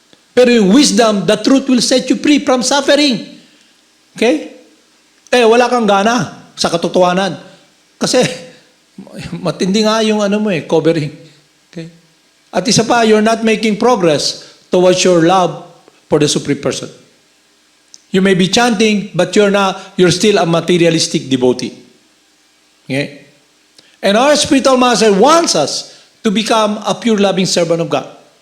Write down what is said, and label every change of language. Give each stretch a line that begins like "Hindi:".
Filipino: Pero yung
English: wisdom, the truth will set you free from suffering. Okay?
Filipino: Wala kang gana sa katotohanan. Kasi, matindi nga yung covering. Okay? At isa pa,
English: you're not making progress towards your love for the Supreme Person. You may be chanting, but you're still a materialistic devotee. Okay? And our spiritual master wants us to become a pure loving servant of God.